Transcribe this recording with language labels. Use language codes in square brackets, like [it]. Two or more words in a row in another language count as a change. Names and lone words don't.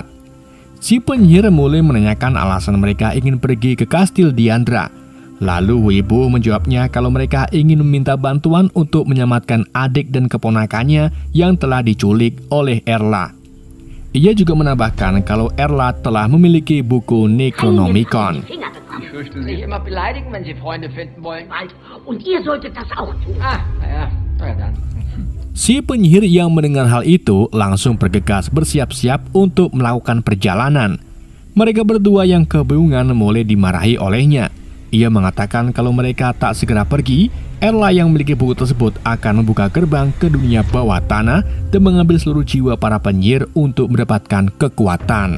[id] Si penyihir mulai menanyakan alasan mereka ingin pergi ke Kastil Diandra. Lalu Huibu menjawabnya kalau mereka ingin meminta bantuan untuk menyelamatkan adik dan keponakannya yang telah diculik oleh Erla. Ia juga menambahkan kalau Erla telah memiliki buku Necronomicon. [de] Ich fürchte, Nicht Sie... immer beleidigen, wenn Sie Freunde finden wollen. Und ihr solltet das auch tun. Naja dann. [id] Si penyihir yang mendengar hal itu langsung bergegas bersiap-siap untuk melakukan perjalanan. Mereka berdua yang kebingungan mulai dimarahi olehnya. Ia mengatakan kalau mereka tak segera pergi, Erla yang memiliki buku tersebut akan membuka gerbang ke dunia bawah tanah dan mengambil seluruh jiwa para penyihir untuk mendapatkan kekuatan.